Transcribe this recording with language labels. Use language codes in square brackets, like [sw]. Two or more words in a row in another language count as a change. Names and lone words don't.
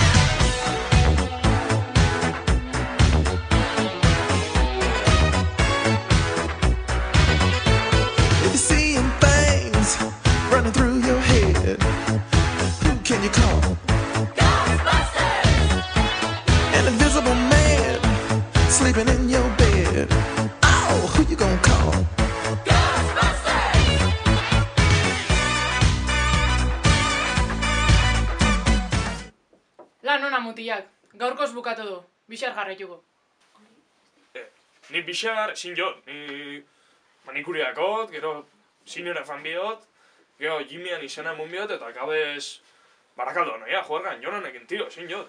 [en] If you're seeing things running through your head, who can you call? Ghostbusters! An invisible man sleeping in your bed. Oh, who you gonna call? [eu] Lan ona mutilak, gaurkoz bukatu du, bixar jarraituko. Ni bixar, zin jo, ni manikuriakot, gero zinera fan bihot, gero Jimmyan izena emun bihot, eta gabez barakaldo noia, juergan, jonanekin tio, zin jo.